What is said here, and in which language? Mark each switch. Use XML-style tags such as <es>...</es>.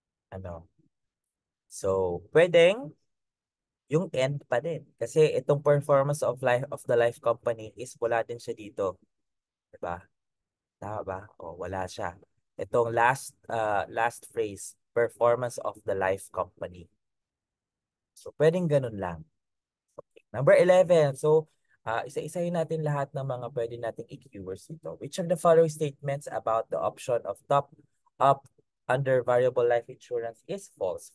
<tl>Ano? So, pwedeng yung end pa din. Kasi itong performance of life of the life company is wala din siya dito. Diba? Tama ba? O, wala siya. Itong last phrase, performance of the life company. So, pwedeng ganun lang. Okay. Number 11. So, isa-isahin natin lahat ng mga pwede nating i-keywords dito.</tl> <en>Which of the following statements about the option of top up under variable life insurance is false?</en>